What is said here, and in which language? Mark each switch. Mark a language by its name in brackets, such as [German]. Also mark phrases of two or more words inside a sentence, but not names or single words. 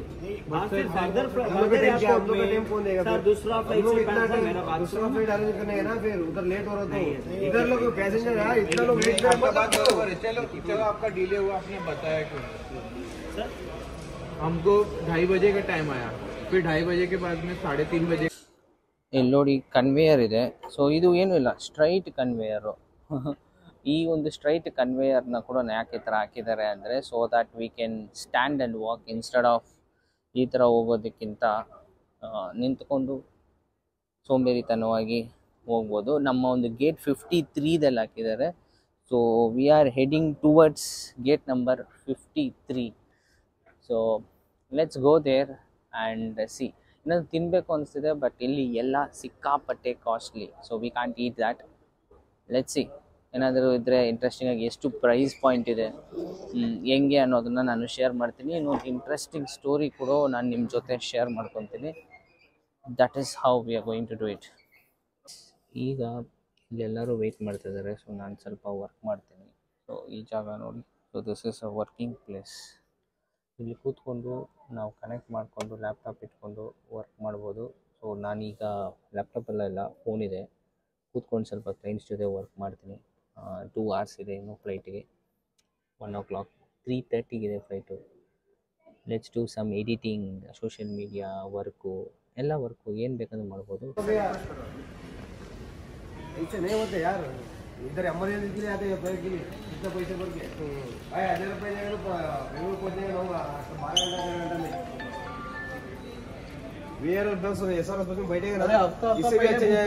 [Hindi] फिर फर्दर सर दूसरा फ्लाइट से मेरा बात दूसरा [English] flight arrange [Hindi] करने है ना, फिर उधर लेट हो रहा तो इधर लोग पैसेंजर है, इतना लोग वेट कर चलो आपका डिले हुआ, आपने बताया क्यों? सर हमको 2:30 बजे का टाइम आया, फिर 2:30 बजे के बाद में 3:30 बजे [Kannada] ಇಲ್ಲಿ ನೋಡಿ ಕನ್ವೇಯರ್ ಇದೆ. ಸೊ ಇದು ಏನೂ ಇಲ್ಲ, ಸ್ಟ್ರೈಟ್ ಕನ್ವೇಯರು. ಈ ಒಂದು ಸ್ಟ್ರೈಟ್ ಕನ್ವೇಯರ್ನ ಕೂಡ ಯಾಕೆ ಈ ಥರ ಹಾಕಿದ್ದಾರೆ ಅಂದರೆ, [English] so that we can stand and walk instead of [Kannada] ಈ ಥರ ಹೋಗೋದಕ್ಕಿಂತ ನಿಂತ್ಕೊಂಡು ಸೋಂಬೇರಿತನವಾಗಿ ಹೋಗ್ಬೋದು. ನಮ್ಮ ಒಂದು ಗೇಟ್ 53ದಲ್ಲಿ ಹಾಕಿದ್ದಾರೆ. [English] so we are heading towards gate number 53. so let's go there and see. [Kannada] ಇನ್ನೊಂದು ತಿನ್ನಬೇಕು ಅನಿಸ್ತಿದೆ, ಬಟ್ ಇಲ್ಲಿ ಎಲ್ಲ ಸಿಕ್ಕಾಪಟ್ಟೆ ಕಾಸ್ಟ್ಲಿ. [English] so we can't eat that. let's see, [Kannada] ಏನಾದರೂ ಇದ್ದರೆ ಇಂಟ್ರೆಸ್ಟಿಂಗಾಗಿ ಎಷ್ಟು [English] price point [Kannada] ಇದೆ ಹೆಂಗೆ ಅನ್ನೋದನ್ನು ನಾನು ಶೇರ್ ಮಾಡ್ತೀನಿ. ಇನ್ನೊಂದು [English] interesting story [Kannada] ಕೂಡ ನಾನು ನಿಮ್ಮ ಜೊತೆ ಶೇರ್ ಮಾಡ್ಕೊತೀನಿ. [English] that is how we are going to do it. [Kannada] ಈಗ ಇಲ್ಲೆಲ್ಲರೂ ವೆಯ್ಟ್ ಮಾಡ್ತಿದ್ದಾರೆ. ಸೊ ನಾನು ಸ್ವಲ್ಪ ವರ್ಕ್ ಮಾಡ್ತೀನಿ. ಸೊ ಈ ಜಾಗ ನೋಡಿ, [English] so this is a working place. [Kannada] ಇಲ್ಲಿ ಕೂತ್ಕೊಂಡು ನಾವು ಕನೆಕ್ಟ್ ಮಾಡಿಕೊಂಡು ಲ್ಯಾಪ್ಟಾಪ್ ಇಟ್ಕೊಂಡು ವರ್ಕ್ ಮಾಡ್ಬೋದು. ಸೊ ನಾನೀಗ ಲ್ಯಾಪ್ಟಾಪಲ್ಲೆಲ್ಲ ಫೋನ್ ಇದೆ, ಕೂತ್ಕೊಂಡು ಸ್ವಲ್ಪ ಕ್ಲೈಂಟ್ಸ್ ಜೊತೆ ವರ್ಕ್ ಮಾಡ್ತೀನಿ. 2 hours ಇದೆ ಇನ್ನು ಫ್ಲೈಟಿಗೆ. 1 o'clock, 3:30 ಫ್ಲೈಟು. [English] let's do some editing, social media work, [Kannada] ಎಲ್ಲ ವರ್ಕು ಏನು ಬೇಕಂದ್ರೆ ಮಾಡ್ಬೋದು. [Hindi] ऐसे नहीं होते यार, इधर एमरजेंसी के लिए आते हैं फ्लाइट के लिए, इतना पैसे भर के भाई 1000 रुपये जाएगा तो बेंगलुरु पहुँचने होगा 12 घंटा 13 घंटा में। वेयर और 10 SRS बस में बैठेगा ना, इससे भी अच्छा जाएगा।